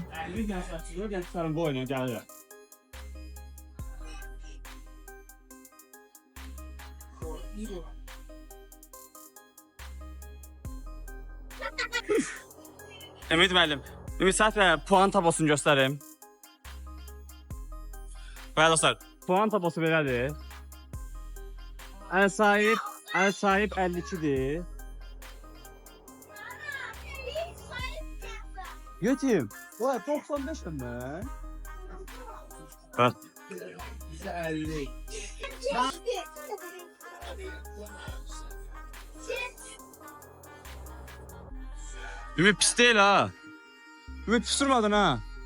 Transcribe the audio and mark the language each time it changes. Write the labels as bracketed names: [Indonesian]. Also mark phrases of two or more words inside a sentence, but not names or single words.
[Azerbaijani] Bir gəl, gəl bu oyuna gəlir. Ümid müəllim, Ümid səhv puan tablosunu göstərim. Bəli dostlar, puan tablosu belədir. Ən sahib 52-dir. Yetim. [Turkish] Vay 95'im ben. Bak. Bize 50. Ümit pis değil ha. [Azerbaijani] Ümit pis durmadın ha.